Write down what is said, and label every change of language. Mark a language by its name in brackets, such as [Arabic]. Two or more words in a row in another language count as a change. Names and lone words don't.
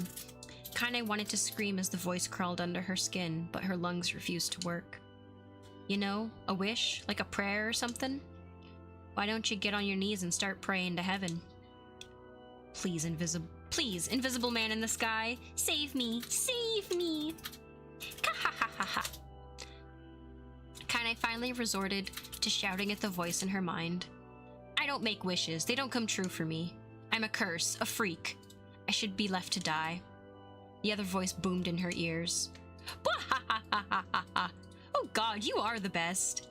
[English] Kaine wanted to scream as the voice crawled under her skin, but her lungs refused to work. You know, a wish, like a prayer or something? Why don't you get on your knees and start praying to heaven? Please, invisible man in the sky, save me, save me! Ka-ha-ha-ha-ha! Kaine finally resorted to shouting at the voice in her mind. I don't make wishes. They don't come true for me. I'm a curse, a freak. I should be left to die. The other voice boomed in her ears. Oh god, you are the best.